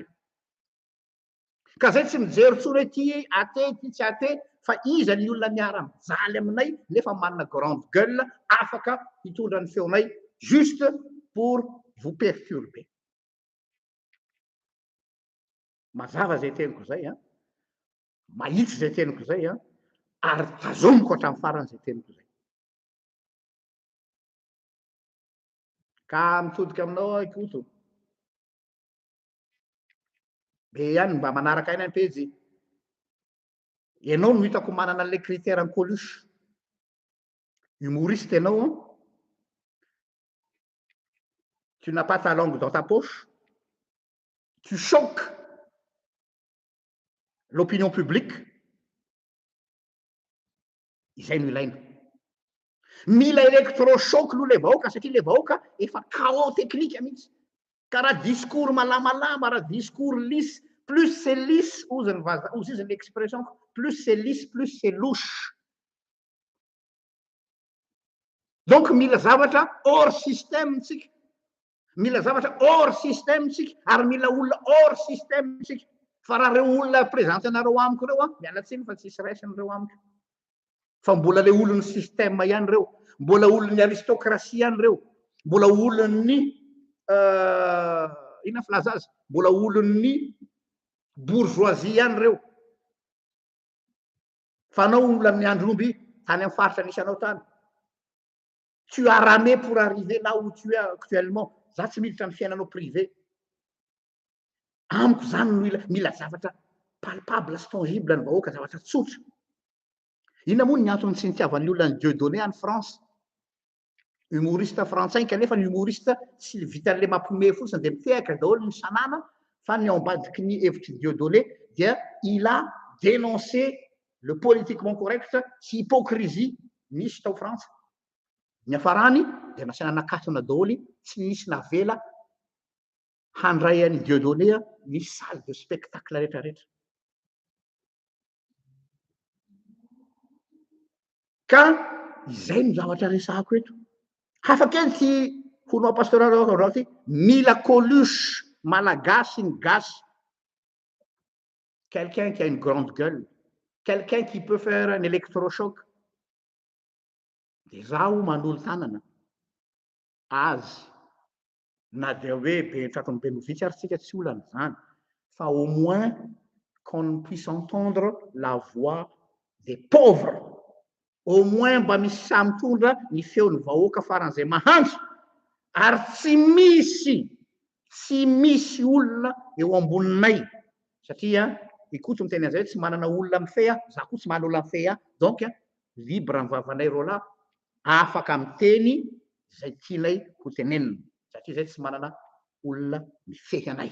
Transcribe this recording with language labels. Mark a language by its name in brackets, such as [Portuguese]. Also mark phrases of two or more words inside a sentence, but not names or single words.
[Malagasy] Ka zay tsy mijery tsony hoe ty até ty tsy até, fa iza ny olona miara-mijaly aminay nefa manana [French] grande gueule, [Malagasy] afaka hitondra ny feonay [French] juste pour vous perturber. [Malagasy] Mazava zay teniko zay a, mahitsy zay teniko zay a, ary tazomiko hatramin'ny farany zay teniko zay. Ka mitodika aminao ikoto. Be ihany mba manaraka aina ny pejy. Ianao no hitako manana [French] le critère en [Malagasy] Coluche. [French] Humoriste ianao, tu n'as pas ta langue dans ta poche, tu choques l'opinion publique. [Malagasy] Izay no ilaina. Mila électrochoc aloha le vahoaka satria le vahoaka efa [French] chaos technique [Malagasy] mihitsy. Ka raha discours malamalama, raha [French] discours lisse, plus c'est lisse, [Malagasy] ozy izy [French] l'expression, plus c'est lisse, plus c'est louche. [Malagasy] Donc mila zavatra [French] hors système [Malagasy] tsika. Mila zavatra [French] hors système [Malagasy] tsika, ary mila olona [French] hors système [Malagasy] tsika. Fa raha reo olona présente anareo amiko reo a, miala tsiny fa tsisy raisiny reo amiko. Fa mbola le olon'ny système ihany reo, mbola olon'ny aristocratie ihany reo, mbola olon'ny ina filaza azy, mbola olon'ny bourgeoisie ihany reo. Fa anao olona amin'ny andromby tany amin'ny faritra nisy anao tany. [French] Tu as ramé pour arriver là où tu es actuellement. [Malagasy] Za tsy miditra ny fiainanao privé. Amiko zany mila zavatra palpable sy tangible ny vahoaka, zavatra tsotra. Inona moa ny antony tsy nitiavan'ny olona ny Dieudonné any France? Humoriste frantsay kanefa ny humoriste tsy vita le mampiomehy fotsiny dia mitehaka daholo ny sanana, fa ny ao ambadiky ny hevitry Dieudonné dia [French] il a dénoncé le politiquement correct [Malagasy] sy hypocrisie misy tao Frantsa. Ny afarany dia nasiana nakatona daholo, tsy nisy navela handray an'i Dieudonné ny [French] salle de spectacle [Malagasy] rehetra rehetra. Ka izay no zavatra resahako eto. Hafa kely ty honao pastoral rao ty, mila Coluche malagasy ny gasy. [French] Quelqu'un qui a une grande gueule, quelqu'un qui peut faire un électrochoc. [Malagasy] Dia zaho manolo tanana azy, na dia hoe be tratony be novitsy ary tsika tsy olana zany, fa [French] au moins qu'on puisse entendre la voix des pauvres. Au moins [Malagasy] mba misy samitondra ny feon'ny vahoaka faran'izay mahandro, ary tsy misy olona eo amboninay, satria ikoto miteny an'izay tsy manana olona mifeha, za koa tsy manana olona mifeha, [French] donc libre [Malagasy] ny vavanay roa lahy, afaka miteny zay tianay ho tenenina, satria zay tsy manana olona mifehy anay.